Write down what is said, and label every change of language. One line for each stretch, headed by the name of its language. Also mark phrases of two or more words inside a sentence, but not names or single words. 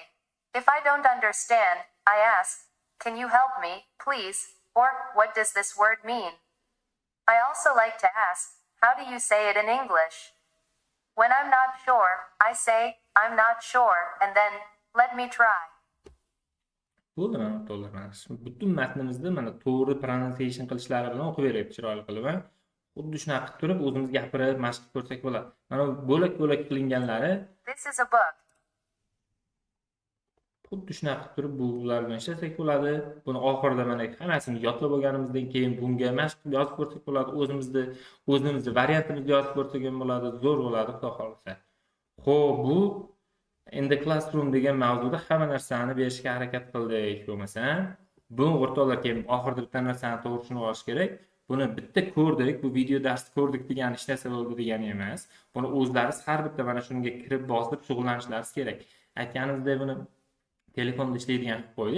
English: If I don't understand, I ask, "Can you help me, please?" Or, "What does this word mean?" I also like to ask, "How do you say it in English?" When I'm not sure, I say, "I'm not sure," and then, "Let me try."
Uzbek: Bo'ldi, mana to'g'ri. Butun matnimizni mana to'g'ri pronunciation qilishlari bilan o'qib beryapti chiroyli qilib. Xuddi shunaqa qilib turib o'zimiz gapirib, mashq qilib ko'rsak bo'ladi. Mana bo'lak-bo'lak qilinganlari
English: This is a book.
Uzbek: xuddi shunaqa qilib turib bular bilan ishlasak bo'ladi. Buni oxirida mana hammasini yodlab olganimizdan keyin bunga mashq qilib yozib ko'rsak bo'ladi. O'zimizni variantimizni yozib ko'rsak ham bo'ladi. Zo'r bo'ladi, xudo xolasa. Xo'p, bu
English: in the classroom
Uzbek: degan mavzuda hamma narsani berishga harakat qildik bo'lmasa, bu o'rtoqlar keyin oxirida bitta narsani to'g'ri tushunib olish kerak. Buni bitta ko'rdik, bu video darsni ko'rdik degani hech narsa bo'ldi degani emas. Buni o'zlariz har bitta mana shunga kirib bosib shug'ullanishlari kerak. Aytganimizdek buni telefonda ishlaydigan qilib qo'ydik.